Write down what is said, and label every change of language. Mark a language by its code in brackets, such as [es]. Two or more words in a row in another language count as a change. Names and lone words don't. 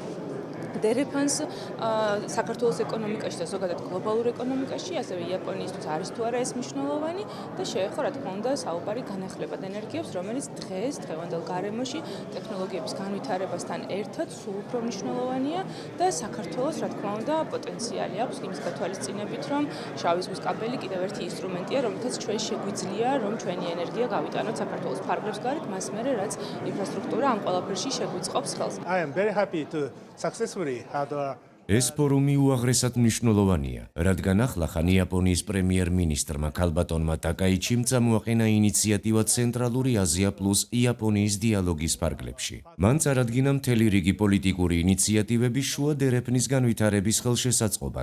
[ka] დერეფანს საქართველოს ეკონომიკაში და ზოგადად გლობალურ ეკონომიკაში, ასევე იაპონიისთვის არის თუ არა ეს მნიშვნელოვანი და შეეხო, რა თქმა უნდა, საუბარი განახლებად ენერგიებს, რომელიც დღევანდელ გარემოში ტექნოლოგიების განვითარებასთან ერთად სულ უფრო მნიშვნელოვანია და საქართველოს, რა თქმა უნდა, პოტენციალი აქვს იმის გათვალისწინებით, რომ შავი ზღვის კაბელი კიდევ ერთი ინსტრუმენტია, რომელთაც ჩვენ შეგვიძლია, რომ ჩვენი ენერგია გავიტანოთ საქართველოს ფარგლებს გარეთ, მას მერე რაც ინფრასტრუქტურა ამ ყველაფერში შეგვიწყობს ხელს. [en] I am very happy to successfully [ka] ეს ფორუმი უაღრესად მნიშვნელოვანია, რადგან ახლახან იაპონიის პრემიერ-მინისტრმა ქალბატონმა ტაკაიჩიმ წამოაყენა ინიციატივა ცენტრალური აზია პლუს იაპონიის დიალოგის ფარგლებში. მან წარადგინა მთელი რიგი პოლიტიკური ინიციატივები შუა დერეფნის განვითარების ხელშესაწყობად.